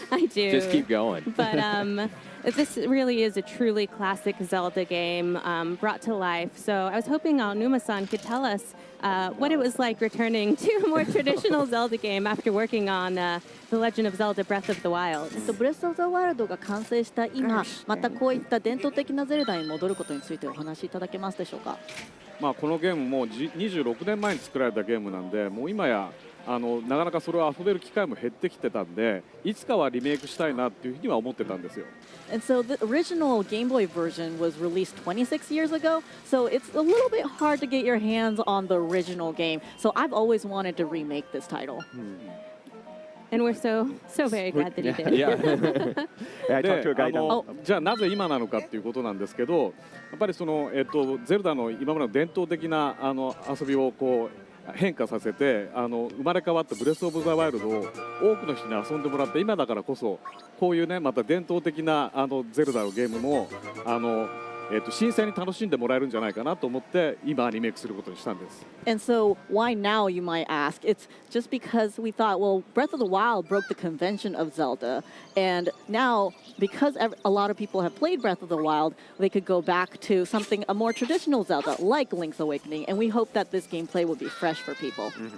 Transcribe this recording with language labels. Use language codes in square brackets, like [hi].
[en] I do. Just keep going. But this really is a truly classic Zelda game brought to life. So I was hoping Aonuma-san could tell us what it was like returning to a more traditional Zelda game after working on The Legend of Zelda Breath of the Wild. [ja] ブレス・オブ・ザ・ワイルドが完成した今、またこういった伝統的なゼルダに戻ることについてお話しいただけますでしょうか。このゲームも26年前に作られたゲームなんで、もう今やなかなかそれを遊べる機会も減ってきてたんで、いつかはリメイクしたいなっていうふうには思ってたんですよ。 [en] And so the original Game Boy version was released 26 years ago, so it's a little bit hard to get your hands on the original game. So I've always wanted to remake this title. And we're so very glad that he did. Yeah. I talked to a guy down. [ja] じゃあなぜ今なのかっていうことなんですけど、やっぱりそのゼルダの今までの伝統的な遊びをこう変化させて生まれ変わったブレス・オブ・ザ・ワイルドを多くの人に遊んでもらって、今だからこそこういうねまた伝統的なゼルダのゲームも新鮮に楽しんでもらえるんじゃないかなと思って今リメイクすることにしたんです。 [en] And so why now, you might ask? It's just because we thought, well, Breath of the Wild broke the convention of Zelda, and now because a lot of people have played Breath of the Wild, they could go back to something a more traditional Zelda like Link's Awakening, and we hope that this gameplay will be fresh for people.